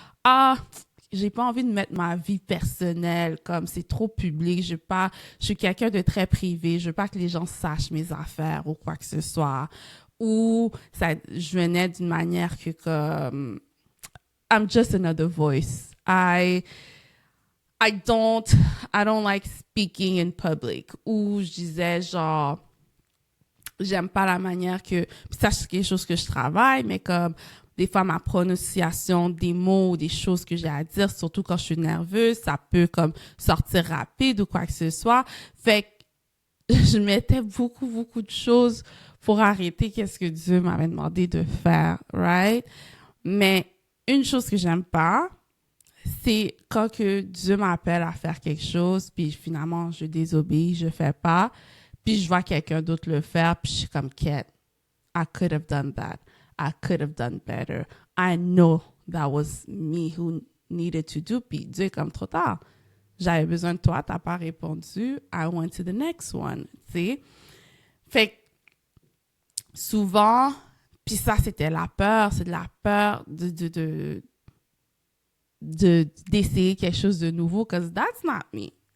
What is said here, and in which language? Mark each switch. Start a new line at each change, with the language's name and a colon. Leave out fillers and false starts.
French: Ah, j'ai pas envie de mettre ma vie personnelle comme c'est trop public. Je suis quelqu'un de très privé. Je veux pas que les gens sachent mes affaires ou quoi que ce soit. Ou je venais d'une manière que comme
English: I'm just another voice. I don't like speaking in public.
French: Ou je disais genre j'aime pas la manière que puis ça c'est quelque chose que je travaille, mais comme des fois, ma prononciation des mots ou des choses que j'ai à dire, surtout quand je suis nerveuse, ça peut comme sortir rapide ou quoi que ce soit. Fait que je mettais beaucoup, beaucoup de choses pour arrêter qu'est-ce que Dieu m'avait demandé de faire, right? Mais une chose que j'aime pas, c'est quand que Dieu m'appelle à faire quelque chose, puis finalement, je désobéis, je fais pas, puis je vois quelqu'un d'autre le faire, puis je suis comme, Kate,
English: I could have done that. I could have done better. I know that was me who needed to do.
French: Puis Dieu est comme trop tard. J'avais besoin de toi, t'as pas répondu.
English: I went to the next one.
French: Tu sais? Fait que souvent, puis ça c'était la peur, c'est de la peur d'essayer quelque chose de nouveau,
English: because that's not me.